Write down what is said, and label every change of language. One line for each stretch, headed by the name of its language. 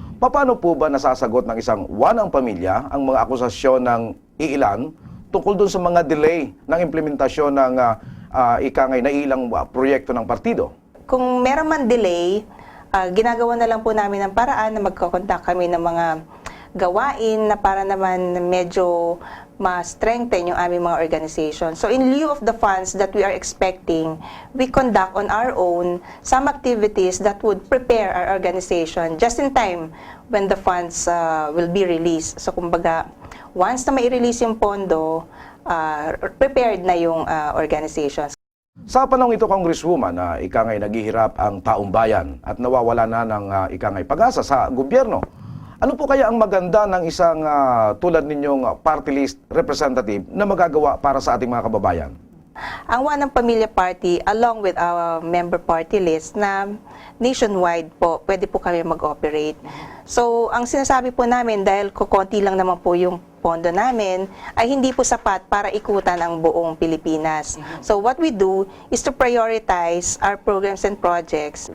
Filipino: Paano po ba nasasagot ng isang one ang pamilya ang mga akusasyon ng iilan tungkol dun sa mga delay ng implementasyon ng ikangay na ilang proyekto ng partido? Kung meron man delay, ginagawa na lang po namin ng paraan na magkakontak kami ng mga gawain na para naman medyo ma-strengthen yung aming mga organization.
English: So in lieu of the funds that we are expecting, we conduct on our own some activities that would prepare our organization just in time when the funds will be released.
Filipino: So kumbaga, once na mai-release yung pondo, prepared na yung organization. Sa panahong ito, Congresswoman, ikangay naghihirap ang taong bayan at nawawala na ng ikangay pag-asa sa gobyerno. Ano po kaya ang maganda ng isang tulad ninyong party list representative na magagawa para sa ating mga kababayan? Ang One ang Pamilya Party,
English: along with our member party list
Filipino: na nationwide po, pwede po kami mag-operate. So, ang sinasabi po namin, dahil kukonti lang naman po yung pondo namin, ay hindi po sapat para ikutan ang buong Pilipinas.
English: So, what we do is to prioritize our programs and projects.